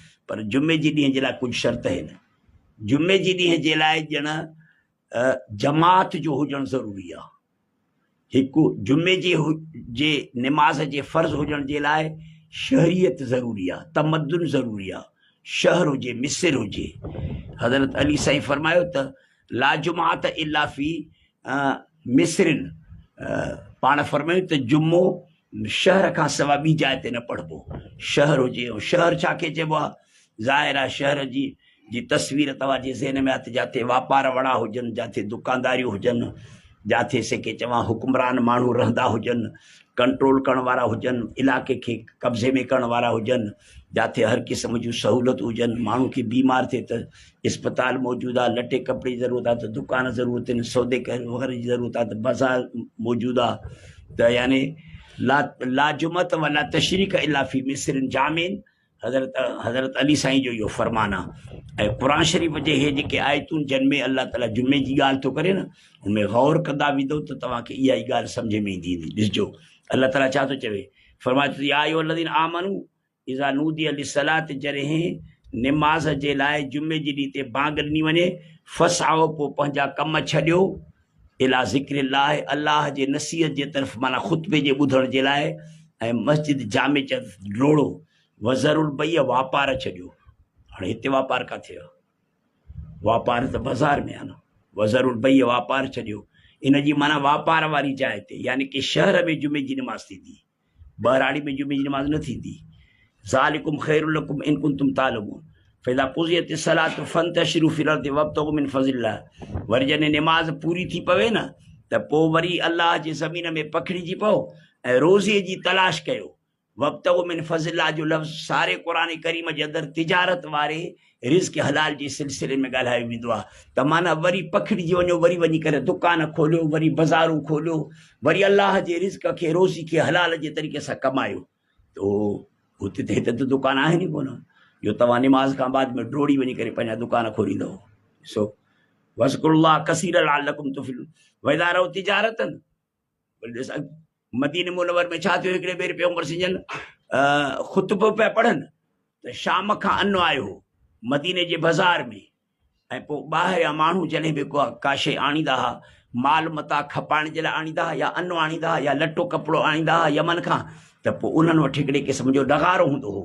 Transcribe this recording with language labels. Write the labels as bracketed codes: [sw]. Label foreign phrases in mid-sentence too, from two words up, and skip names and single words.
[sd] पर जुमे जे ॾींहं जे लाइ कुझु शर्त आहिनि। जुमे जे ॾींहं जे लाइ ॼण जमात जो हुजणु ज़रूरी आहे। हिकु जुमे जे निमाज़ जे फ़र्ज़ हुजण जे लाइ शहरियत ज़रूरी आहे, तमद्दुन ज़रूरी आहे, शहर हुजे, मिस्र हुजे। हज़रत अली साईं फरमायो त [ar] لا جمعة إلا في مصر. [sd] पाण फरमायूं त जुमो शहर खां सवाइ ॿी जाइ ते न पढ़बो। शहर हुजे, ऐं शहर छा खे चइबो आहे? ज़ाहिर आहे शहर जी तस्वीर तव्हांजे ज़हन में आहे, जिथे वापार वड़ा हुजनि, जिथे दुकानदारियूं हुजनि, जिथे सेके चवां हुक्मरान माण्हू रहंदा हुजनि, कंट्रोल करण वारा हुजनि, इलाइक़े खे कब्ज़े में करण वारा हुजनि, जिथे हर क़िस्म जूं सहूलियत हुजनि। माण्हू खे बीमार थिए त इस्पताल मौजूदु आहे, लटे कपिड़े जी ज़रूरत आहे त दुकान ज़रूरत आहिनि, सौदे वग़ैरह जी ज़रूरत आहे त बाज़ार मौजूदु आहे। त यानी [ar] لا جمعة ولا تشريق إلا في مصر جامع. [sd] हज़रत अली साईं जो इहो फरमान आहे। ऐं क़ुरान शरीफ़ जे हे जेके आयतूं जिन में अल्लाह ताला जुमे जी ॻाल्हि थो करे न, हुनमें गौर कंदा वेंदो त तव्हांखे इहा ई ॻाल्हि सम्झ में ईंदी। ॾिसजो अल्लाह ताला छा थो चवे, फरमाए [ar] يا أيها الذين آمنوا إذا نودي للصلاة, [sd] जॾहिं निमाज़ जे लाइ जुमे जे ॾींहं ते बांग ॾिनी वञे, फसआओ, पोइ पंहिंजा कम छॾियो, [ar] إلى ذكر الله, [sd] अल्लाह जे नसीहत जे तरफ़, माना ख़ुतबे जे ॿुधण जे लाइ, ऐं मस्जिद जामे च डोड़ो, [ar] وذروا البيع, [sd] वापार छॾियो। हाणे हिते वापार किथे आहे? वापार त बाज़ार में आहे न। [ar] وذروا البيع, [sd] वापार छॾियो। इन जी माना वापार वारी जाइ ते, यानी कि शहर में जुमे जी निमाज़ थींदी, बहिराड़ी में जुमे जी निमाज़ न थींदी। [ar] ذلكم خير لكم إن كنتم تعلمون فإذا قضيت الصلاة فانتشروا في الأرض وابتغوا من فضل الله. [sd] वरी जॾहिं निमाज़ पूरी थी पवे न, त पोइ वरी अल्लाह जी ज़मीन में पखिड़िजी पओ ऐं रोज़ीअ जी तलाश कयो। [ar] وابتغوا من فضل الله [sd] जो लफ़्ज़ सारे क़ुरान करीम जे अंदरि तिजारत वारे रिज़्क़ हलाल जे सिलसिले में ॻाल्हायो वेंदो आहे। त माना वरी पखिड़िजी वञो, वरी वञी करे दुकान खोलियो, वरी बाज़ारूं खोलियो, वरी अल्लाह जे रिज़्क़ खे, रोज़ी खे हलाल जे तरीक़े सां कमायो। तो हुते त हिते त दुकान आहिनि ई कोन, जो तव्हां निमाज़ खां बाद में डोड़ी वञी करे पंहिंजा दुकान खोलींदव। [ar] ॾिसो واذكروا الله كثيرا لعلكم تفلحون وإذا رأوا تجارة. [sd] मदीने मुनव्वर में छा थियो, हिकिड़े भेरे पैगंबर जन ख़ुतबो पिया पढ़नि त शाम खां अनु आयो हो मदीने जे बाज़ार में, ऐं पोइ ॿाहिरियां माण्हू जॾहिं बि का शइ आणींदा हुआ, माल मता खपाइण जे लाइ आणींदा हुआ, या अनु आणींदा हुआ, या लटो कपिड़ो आणींदा हुआ यमन खां, त पोइ उन्हनि वटि हिकिड़े क़िस्म जो नगारो हूंदो हो।